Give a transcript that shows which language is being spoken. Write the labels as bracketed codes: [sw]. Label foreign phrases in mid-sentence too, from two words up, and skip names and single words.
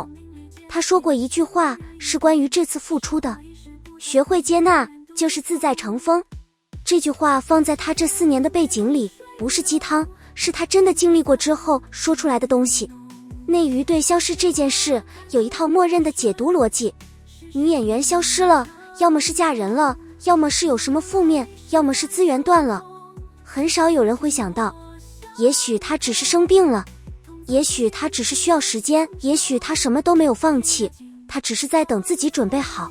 [zh] 他說過一句話，是關於這次復出的，學會接納，就是自在乘風。這句話放在他這4年的背景裡，不是雞湯，是他真的經歷過之後說出來的東西。內娛對消失這件事有一套默認的解讀邏輯，女演員消失了，要麼是嫁人了，要麼是有什麼負面，要麼是資源斷了。很少有人會想到，也許她只是生病了，也許她只是需要時間，也許她什麼都沒有放棄，她只是在等自己準備好。